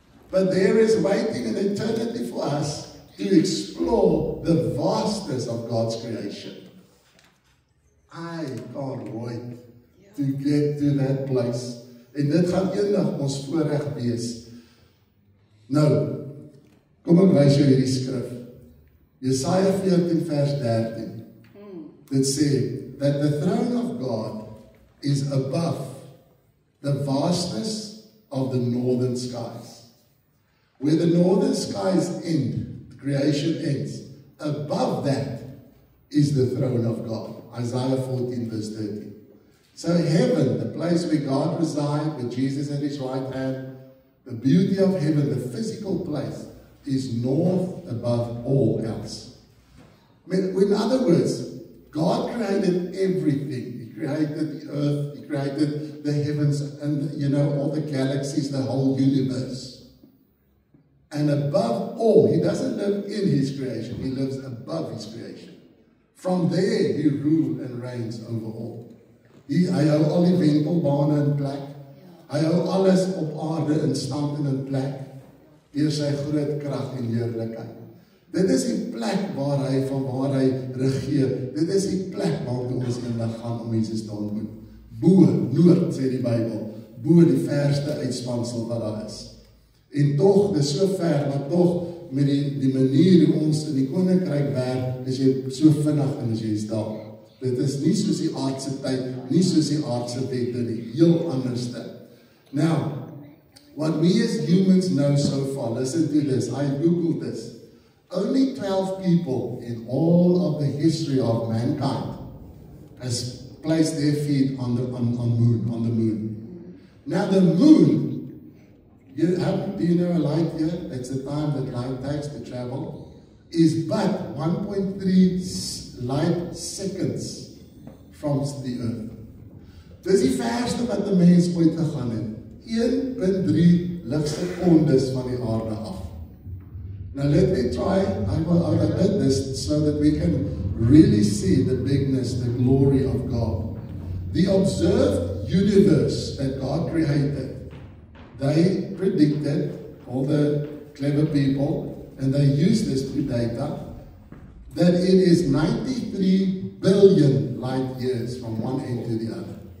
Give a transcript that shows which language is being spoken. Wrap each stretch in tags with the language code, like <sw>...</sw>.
<en>But there is waiting an eternity for us to explore the vastness of God's creation. I can't wait to get to that place.</en> <af>En dit gaan eendag ons voorreg wees. Nou, kom ek wys jou hierdie skrif. Jesaja 14 vers 13. Dit sê,</af> <en>that the throne of God is above the vastness of the northern skies. Where the northern skies end, creation ends. Above that is the throne of God. Isaiah 14 verse 13. So heaven, the place where God resides, with Jesus at his right hand, the beauty of heaven, the physical place, is north above all else. In other words, God created everything. He created the earth, he created the heavens, and all the galaxies, the whole universe. And above all, he doesn't live in his creation, he lives above his creation. From there, he rules and reigns over all.</en> <af>Hy hou al die wentelbane in plek. Hy hou alles op aarde in stand en in plek, deur sy groot krag en heerlikheid. Dit is die plek waar hy regeer. Dit is die plek waar ons eendag gaan om Jesus te ontmoet. Bo, noord, sê die Bybel, bo die verste uitspansel wat daar is. En tog, dis so ver, maar tog, met die manier hoe ons in die koninkryk werk, is jy so vinnig en as jy is daar. Dit is nie soos die aardse tyd, nie soos die aardse wette nie, heel anderste.</af> <en>Now, what we as humans know so far, listen to this, I googled this. Only 12 people in all of the history of mankind has placed their feet on the moon. Now the moon, do you know a light year? It's the time that light takes to travel. is but 1.3 light seconds from the earth.</en> <af>Dis die verste wat 'n mens ooit gegaan het. 1.3 ligsekondes van die aarde af.</af> <en>Now let me try, I did this so that we can really see the bigness, the glory of God. The observed universe that God created, they predicted, all the clever people, and they used this data, that it is 93 billion light years from one end to the other.</en>